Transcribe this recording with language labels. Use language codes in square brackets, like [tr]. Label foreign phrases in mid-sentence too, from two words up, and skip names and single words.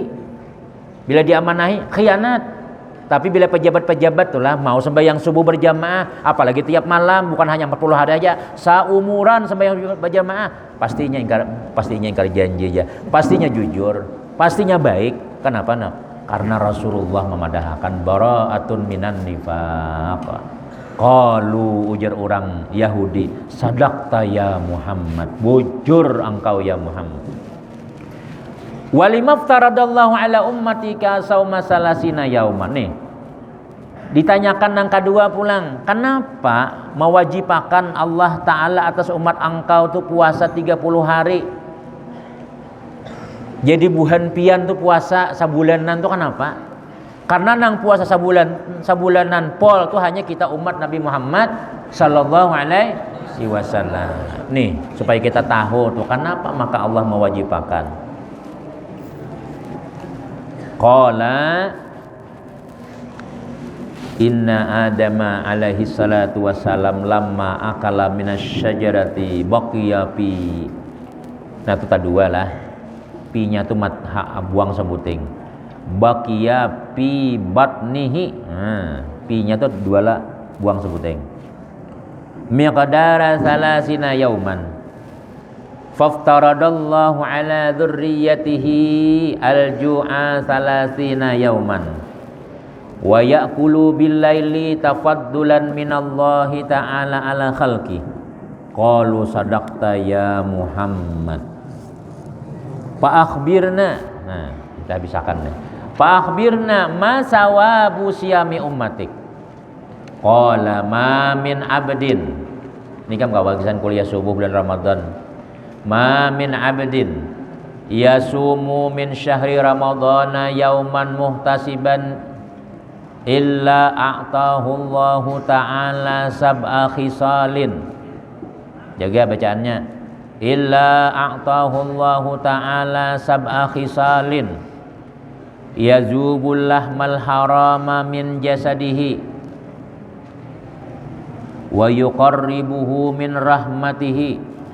[bjn] Bila diamanahi khianat. Tapi bila pejabat-pejabat itulah mau sembahyang subuh berjamaah, apalagi tiap malam, bukan hanya 40 hari aja, saumuran sembahyang berjamaah, pastinya ingkar janji aja, pastinya jujur, pastinya baik. Kenapa? Karena Rasulullah memadahkan [ar] bara'atun minan nifaq. قالوا, [bjn] ujar orang Yahudi, [ar] sadaqta ya Muhammad, [bjn] bujur engkau ya Muhammad. [ar] ولم افترض الله على أمتك صوم ثلاثين يوما. [bjn] Nih ditanyakan yang kedua pulang, kenapa mewajibkan Allah Ta'ala atas umat engkau tuh puasa 30 hari? Jadi buhan pian tuh puasa sabulanan tuh kenapa? Karena nang puasa sabulanan pol tuh hanya kita umat Nabi Muhammad [ar] sallallahu alaihi wasallam. [bjn] Nih supaya kita tahu tuh kenapa maka Allah mewajibkan. [ar] قال إن آدم عليه الصلاة والسلام لما أكل من الشجرة بقي في. [bjn] Nah itu dua lah. Pi-nya tuh buang sebuting. [ar] بقي في بطنه. [bjn] Pi-nya tuh dua lah buang sebuting. [ar] مقدار ثلاثين يوما. فافترض الله على ذريته الجوع ثلاثين يوما ويأكل بالليل تفضلا من الله تعالى على خلقه. قالوا صدقت يا محمد. Fa akhbirna. [bjn] Nah, kita bisakan deh. [ar] فأخبرنا ما ثواب صيام أمتك. قال ما من عبد. [bjn] Ini kan kawasan kuliah subuh bulan Ramadan. [ar] ما من عبد يصوم من شهر رمضان يوما محتسبا إلا أعطاه الله تعالى سبع خصال. [bjn] Jaga bacaannya. [ar] إلا أعطاه الله تعالى سبع خصال يذوب اللحم الحرام من جسده ويقربه من رحمته